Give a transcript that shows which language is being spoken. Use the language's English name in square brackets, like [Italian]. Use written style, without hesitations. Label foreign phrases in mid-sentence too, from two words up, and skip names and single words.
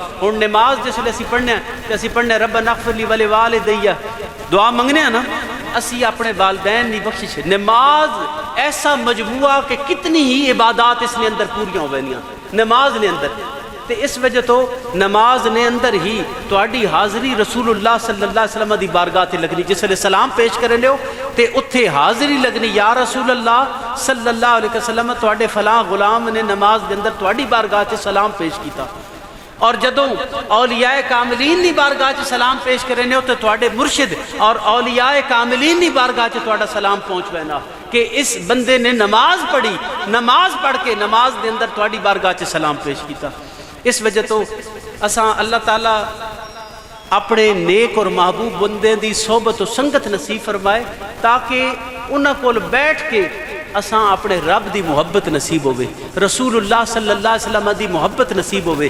[Punjabi] ہن نماز جس ویلے اسی پڑھنے تے اسی پڑھنے [Arabic] ربنا اغفر لی ولوالدی [Punjabi] دعا منگنے ہیں نا، اسی اپنے والدین کی بخشش۔ نماز ایسا مجموعہ کہ کتنی ہی عبادات اس نے اندر پوریاں ہو گئیاں نماز نے اندر، تے اس وجہ تو نماز نے اندر ہی تہاڈی حاضری رسول اللہ [Arabic] صلی اللہ علیہ وسلم [Punjabi] دی بارگاہ تے لگنی، جس ویلے سلام پیش کرے لیو تے اتھے حاضری لگنی، یا رسول اللہ [Arabic] صلی اللہ علیہ وسلم [Punjabi] تہاڈے فلاں غلام نے نماز دے اندر تہاڈی بارگاہ تے سلام پیش کیتا۔ اور جدوں اولیاء کاملین دی بارگاہ چ سلام پیش کرے نے تو تہاڈے مرشد اور اولیاء کاملین دی بارگاہ چ تہاڈا سلام پہنچ وینا کہ اس بندے نے نماز پڑھی، نماز پڑھ کے نماز دے اندر تہاڈی بارگاہ چ سلام پیش کیتا۔ اس وجہ تو اساں اللہ تعالیٰ اپنے نیک اور محبوب بندے دی صحبت و سنگت نصیب فرمائے تاکہ انہاں کول بیٹھ کے اساں اپنے رب دی محبت نصیب ہوئے، رسول اللہ [Arabic] صلی اللہ علیہ وسلم [Punjabi] دی محبت نصیب ہوئے۔